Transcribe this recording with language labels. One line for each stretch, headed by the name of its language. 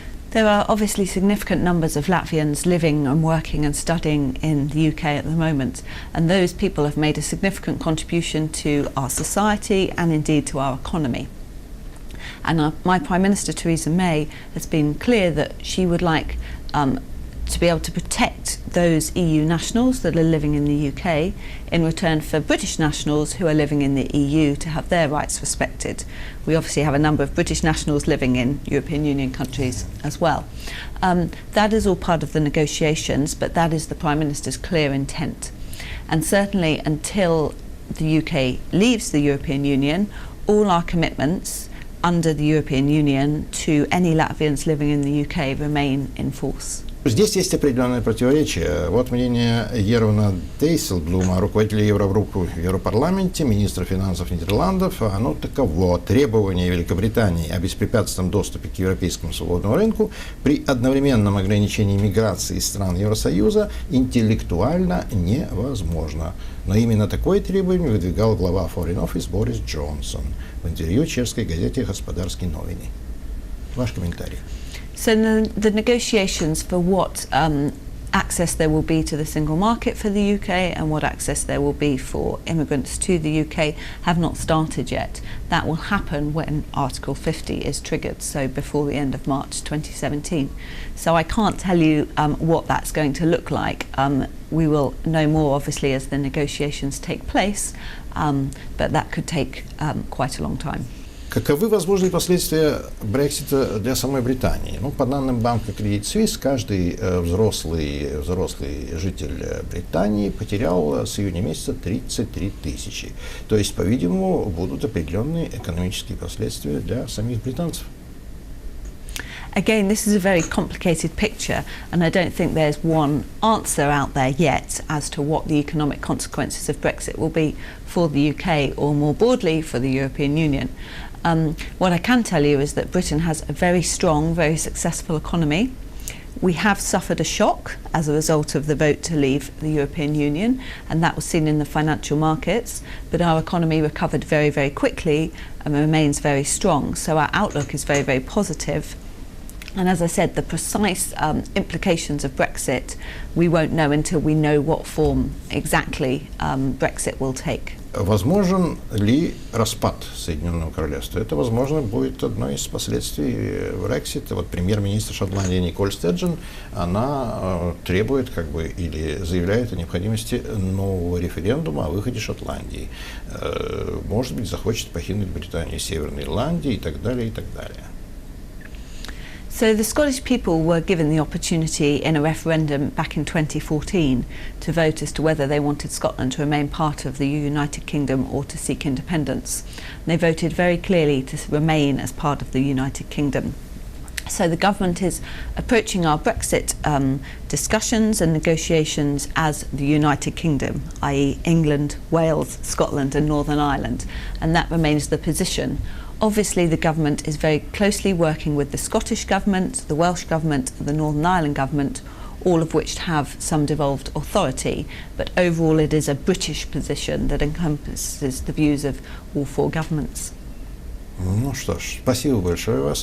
English: There are obviously significant numbers of Latvians living and working and studying in the UK at the moment, and those people have made a significant contribution to our society and indeed to our economy. And my Prime Minister Theresa May has been clear that she would like to be able to protect those EU nationals that are living in the UK in return for British nationals who are living in the EU to have their rights respected. We obviously have a number of British nationals living in European Union countries as well. That is all part of the negotiations, but that is the Prime Minister's clear intent. And certainly until the UK leaves the European Union, all our commitments under the European Union to any Latvians living in the UK remain in force.
Russian: Здесь есть определенное противоречие. Вот мнение Ерона Дейселблума, руководителя Еврогруппы в Европарламенте, министра финансов Нидерландов. Оно таково: требование Великобритании о беспрепятственном доступе к европейскому свободному рынку при одновременном ограничении миграции из стран Евросоюза интеллектуально невозможно. Но именно такое требование выдвигал глава Foreign Office Борис Джонсон в интервью чешской газете «Господарские новины». Ваш комментарий.
English: So the negotiations for what access there will be to the single market for the UK and what access there will be for immigrants to the UK have not started yet. That will happen when Article 50 is triggered, so before the end of March 2017. So I can't tell you what that's going to look like. We will know more, obviously, as the negotiations take place, but that could take quite a long time.
Russian: Каковы возможные последствия Брексита для самой Британии? Ну, по данным банка Credit Suisse, каждый взрослый житель Британии потерял с июня месяца 33 тысячи. То есть, по-видимому, будут определенные экономические последствия для самих британцев.
English: Again, this is a very complicated picture, and I don't think there's one answer out there yet as to what the economic consequences of Brexit will be for the UK or more broadly for the European Union. What I can tell you is that Britain has a very strong, very successful economy. We have suffered a shock as a result of the vote to leave the European Union, and that was seen in the financial markets, but our economy recovered very, very quickly and remains very strong. So our outlook is very, very positive. And as I said, the precise implications of Brexit, we won't know until we know what form exactly Brexit will take.
Russian: Возможен ли распад Соединенного Королевства? Это, возможно, будет одно из последствий Брексита. Вот премьер-министр Шотландии Николь Стерджен, она требует или заявляет о необходимости нового референдума о выходе Шотландии. Может быть, захочет покинуть Британию, Северной Ирландии и так далее, и так далее.
English: So the Scottish people were given the opportunity in a referendum back in 2014 to vote as to whether they wanted Scotland to remain part of the United Kingdom or to seek independence. And they voted very clearly to remain as part of the United Kingdom. So the government is approaching our Brexit discussions and negotiations as the United Kingdom, i.e. England, Wales, Scotland and Northern Ireland, and that remains the position. Obviously the government is very closely working with the Scottish government, the Welsh government, the Northern Ireland government, all of which have some devolved authority, but overall it is a British position that encompasses the views of all four governments.
Russian: Ну что ж, спасибо большое вас.